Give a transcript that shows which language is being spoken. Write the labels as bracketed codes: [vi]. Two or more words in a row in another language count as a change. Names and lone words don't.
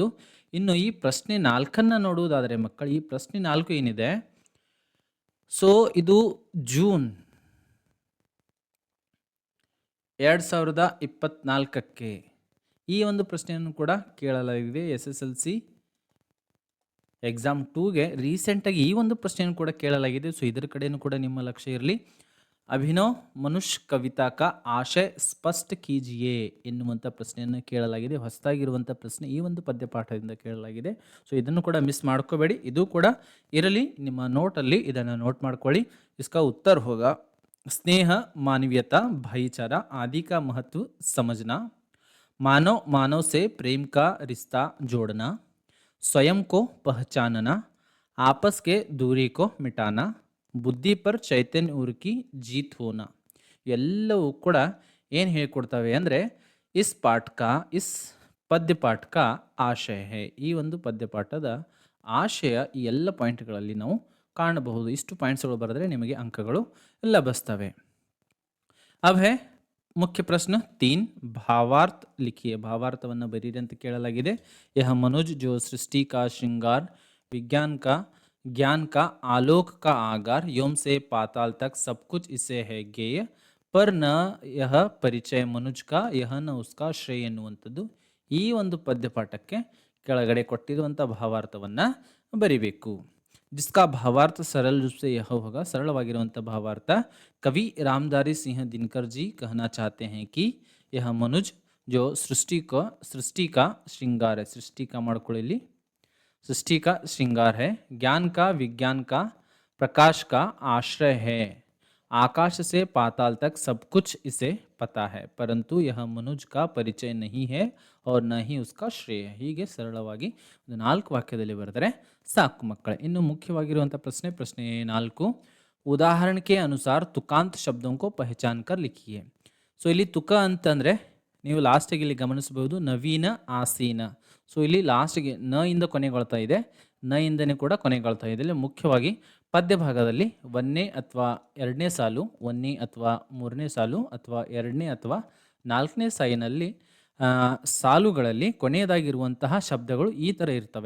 [kn] ಇನ್ನು ಈ ಪ್ರಶ್ನೆ 4 ನೋಡುವುದಾದರೆ ಮಕ್ಕಳು, ಈ ಪ್ರಶ್ನೆ 4 ಏನಿದೆ, ಸೊ ಇದು ಜೂನ್ 2024ಕ್ಕೆ ಈ ಒಂದು ಪ್ರಶ್ನೆಯನ್ನು ಕೂಡ ಕೇಳಲಾಗಿದೆ. SSLC ಎಕ್ಸಾಮ್ 2ಗೆ ರೀಸೆಂಟಾಗಿ ಈ ಒಂದು ಪ್ರಶ್ನೆಯನ್ನು ಕೂಡ ಕೇಳಲಾಗಿದೆ. ಸೊ ಇದರ ಕಡೆಯೂ ಕೂಡ ನಿಮ್ಮ ಲಕ್ಷ್ಯ ಇರಲಿ. [hi] अभिनव मनुष्य कविता का आशय स्पष्ट कीजिए [kn] ಎನ್ನುವಂಥ ಪ್ರಶ್ನೆಯನ್ನು ಕೇಳಲಾಗಿದೆ. ಹೊಸದಾಗಿರುವಂಥ ಪ್ರಶ್ನೆ, ಈ ಒಂದು ಪದ್ಯಪಾಠದಿಂದ ಕೇಳಲಾಗಿದೆ. ಸೊ ಇದನ್ನು ಕೂಡ ಮಿಸ್ ಮಾಡ್ಕೋಬೇಡಿ, ಇದು ಕೂಡ ಇರಲಿ ನಿಮ್ಮ ನೋಟಲ್ಲಿ, ಇದನ್ನು ನೋಟ್ ಮಾಡ್ಕೊಳ್ಳಿ. [hi] इसका उत्तर होगा स्नेह, मानवीयता, भाईचारा आदि का महत्व समझना, मानव मानव से प्रेम का रिश्ता जोड़ना, स्वयं को पहचानना, आपस के दूरी को मिटाना, बुद्धि पर चैतन्य ऊर की जीत होना. [kn] ಎಲ್ಲವೂ ಕೂಡ ಏನು ಹೇಳ್ಕೊಡ್ತವೆ ಅಂದರೆ [hi] इस पाठ का इस पद्यपाठ का आशय है. [kn] ಈ ಒಂದು ಪದ್ಯಪಾಠದ ಆಶಯ ಈ ಎಲ್ಲ ಪಾಯಿಂಟ್ಗಳಲ್ಲಿ ನಾವು ಕಾಣಬಹುದು. ಇಷ್ಟು ಪಾಯಿಂಟ್ಸ್ಗಳು ಬರೆದ್ರೆ ನಿಮಗೆ ಅಂಕಗಳು ಲಭಿಸ್ತವೆ. [hi] अब है मुख्य प्रश्न 3, भावार्थ लिखिए. [kn] भावार्थವನ್ನು ಬರೀರಿ ಅಂತ ಕೇಳಲಾಗಿದೆ. [hi] यह मनुज जो सृष्टि का श्रृंगार, विज्ञान का ज्ञान का आलोक का आगार, योम से पाताल तक सब कुछ इसे है गेय, पर न यह परिचय मनुज का यह न उसका ಶ್ರೇಯ [kn] ಎನ್ನುವಂಥದ್ದು ಈ ಒಂದು ಪದ್ಯಪಾಠಕ್ಕೆ ಕೆಳಗಡೆ ಕೊಟ್ಟಿರುವಂಥ ಭಾವಾರ್ಥವನ್ನು ಬರಿಬೇಕು. [hi] जिसका भावार्थ सरल रूप से यह होगा. [kn] ಸರಳವಾಗಿರುವಂಥ ಭಾವಾರ್ಥ, [hi] कवि रामधारी सिंह दिनकर जी कहना चाहते हैं कि यह मनुज जो सृष्टि का श्रृंगार है. सृष्टि का ಮಾಡ್ಕೊಳ್ಳಿ, सृष्टि का श्रृंगार है, ज्ञान का विज्ञान का प्रकाश का आश्रय है, आकाश से पाताल तक सब कुछ इसे पता है, परंतु यह मनुज का परिचय नहीं है और न ही उसका ಶ್ರೇಯ. [kn] ಹೀಗೆ ಸರಳವಾಗಿ ಒಂದು 4 ವಾಕ್ಯದಲ್ಲಿ ಬರೆದರೆ ಸಾಕು ಮಕ್ಕಳೇ. ಇನ್ನು ಮುಖ್ಯವಾಗಿರುವಂಥ ಪ್ರಶ್ನೆ 4, ಉದಾಹರಣೆ [hi] के अनुसार तुकांत शब्दों को पहचान कर लिखिए. [kn] ಸೊ ಇಲ್ಲಿ ತುಕ ಅಂತಂದರೆ ನೀವು ಲಾಸ್ಟಿಗೆ ಇಲ್ಲಿ ಗಮನಿಸಬಹುದು ನವೀನ ಆಸೀನ. ಸೊ ಇಲ್ಲಿ ಲಾಸ್ಟಿಗೆ ನ ಇಂದ ಕೊನೆಗೊಳ್ತಾ ಇದೆ, ನ ಇಂದನೇ ಕೂಡ ಕೊನೆಗೊಳ್ತಾ ಇದೆ. ಇಲ್ಲಿ ಮುಖ್ಯವಾಗಿ ಪದ್ಯ ಭಾಗದಲ್ಲಿ 1ನೇ ಅಥವಾ 2ನೇ ಸಾಲು, 1ನೇ ಅಥವಾ 3ನೇ ಸಾಲು ಅಥವಾ 2ನೇ ಅಥವಾ 4ನೇ ಸಾಲಿನಲ್ಲಿ ಸಾಲುಗಳಲ್ಲಿ ಕೊನೆಯದಾಗಿರುವಂತಹ ಶಬ್ದಗಳು ಈ ಥರ ಇರ್ತವೆ.